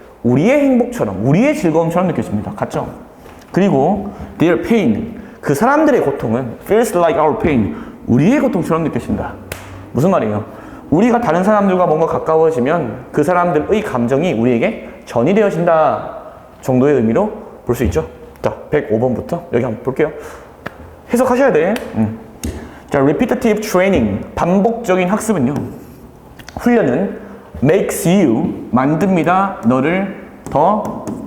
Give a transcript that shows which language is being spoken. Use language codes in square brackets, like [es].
[ko] 우리의 행복처럼, 우리의 즐거움처럼 느껴집니다. 같죠? [en] 그리고 their pain. [ko] 그 사람들의 고통은 [en] feels like our pain. [ko] 우리의 고통처럼 느껴진다. 무슨 말이에요? 우리가 다른 사람들과 뭔가 가까워지면 그 사람들의 감정이 우리에게 전이되어진다 정도의 의미로 볼 수 있죠. 자, 105번부터 여기 한번 볼게요. 해석하셔야 돼. 자, repetitive training, 반복적인 학습은요. 훈련은 makes you, 만듭니다. 너를 더